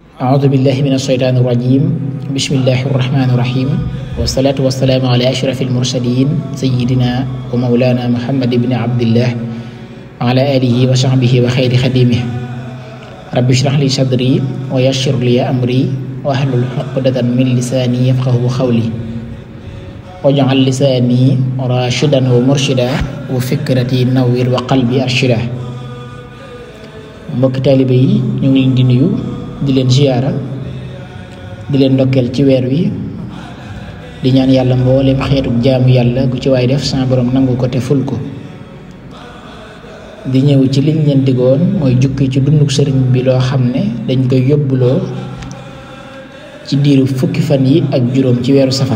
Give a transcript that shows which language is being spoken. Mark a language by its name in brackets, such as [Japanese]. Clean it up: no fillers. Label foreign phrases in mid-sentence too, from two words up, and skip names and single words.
[Arabic] أعوذ بالله من الشيطان الرجيم بسم الله الرحمن الرحيم والصلاة والسلام على أشرف المرسلين سيدنا ومولانا محمد بن عبد الله وعلى آله وصحبه وخير خديمه رب اشرح لي صدري ويسر لي أمري واحلل عقدة من لساني يفقهوا قولي واجعل لساني راشدا ومرشدا وفكرتي نوّر وقلبي أرشدا. [Wolof] mbokk taalibe yi ñu ngi leen di nuyu di leen ziyaara di leen ndokkeel ci weer wi di ñaan yàlla mboolem xeetu jaamu yàlla gu ci waay def sa borom nangu ko te ful ko. di ñëw ci liñ leen digoon mooy jukki ci dunduk sëriñ bi loo xam ne dañ koy yóbbuloo ci diiru fukki fan yi ak juróom ci weeru safar.